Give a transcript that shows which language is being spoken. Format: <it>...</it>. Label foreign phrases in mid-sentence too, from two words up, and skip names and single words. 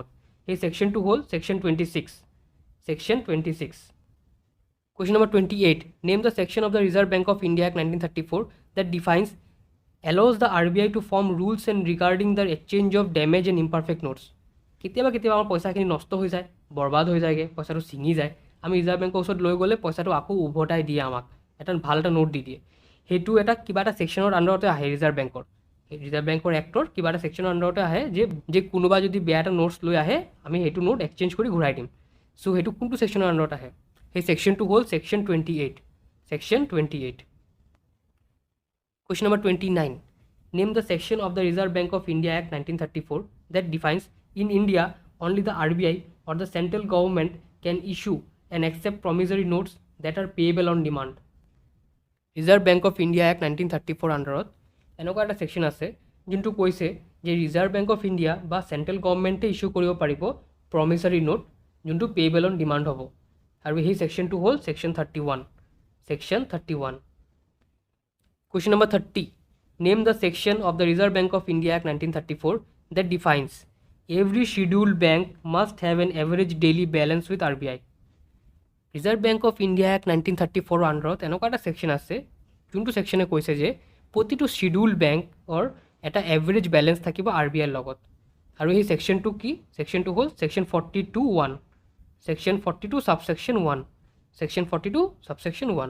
<as>সেই ছেকশ্যনটো হ'ল ছেকশ্যন 26। ছেকশ্যন 26।</as> <en>Question number 28. Name the section of the Reserve Bank of India Act 1934 that defines, allows the RBI to form rules and regarding the exchange of damaged and imperfect notes.</en> <as>কেতিয়াবা আমাৰ পইচাখিনি নষ্ট হৈ যায়, বৰবাদ হৈ যায়গৈ, পইচাটো ছিঙি যায়, আমি ৰিজাৰ্ভ বেংকৰ ওচৰত লৈ গ'লে পইচাটো আকৌ উভতাই দিয়ে আমাক, এটা ভাল এটা নোট দি দিয়ে। সেইটো এটা কিবা এটা ছেকশ্যনৰ আণ্ডাৰতে আহে ৰিজাৰ্ভ বেংকৰ এক্টৰ কিবা এটা ছেকশ্যনৰ আণ্ডাৰতে আহে যে কোনোবা যদি বেয়া এটা নোটছ লৈ আহে আমি সেইটো</as> <en>note exchange</en> <as>কৰি ঘূৰাই দিম। চ' সেইটো কোনটো ছেকশ্যনৰ আণ্ডাৰত আহে? সেই ছেকশ্যনটো হ'ল ছেকশ্যন 28। ছেকশ্যন 28।</as> <en>Question number 29. Name the section of the Reserve Bank of India Act 1934 that defines, in India, only the RBI or the central government can issue and accept promissory notes that are payable on demand.</en> <as>Reserve Bank of India Act 1934 আণ্ডাৰত এনেকুৱা এটা ছেকশ্যন আছে যোনটো কৈছে যে ৰিজাৰ্ভ বেংক অফ ইণ্ডিয়া বা</as> <en>central government issue</en> <as>কৰিব পাৰিব</as> <en>promissory note</en> <as>যোনটো</as> <en>payable on demand</en> <as>হ'ব। আৰু সেই ছেকশ্যনটো হ'ল ছেকশ্যন 31। ছেকশ্যন 31।</as> <en>Question number 30. Name the section of the Reserve Bank of India Act 1934 that defines, every scheduled bank must have an average daily balance with RBI.</en> <as>Reserve Bank of India Act 1934 আণ্ডাৰত এনেকুৱা এটা ছেকশ্যন আছে যোনটো ছেকশ্যনে কৈছে যে প্ৰতিটো</as> <en>scheduled bank</en> <as>এটা</as> <en>average balance</en> <as>থাকিব RBIৰ লগত। আৰু সেই ছেকশ্যনটো কি? ছেকশ্যনটো হ'ল ছেকশ্যন 42(1).</as> <en>section 42 subsection 1. section 42 subsection 1.</en>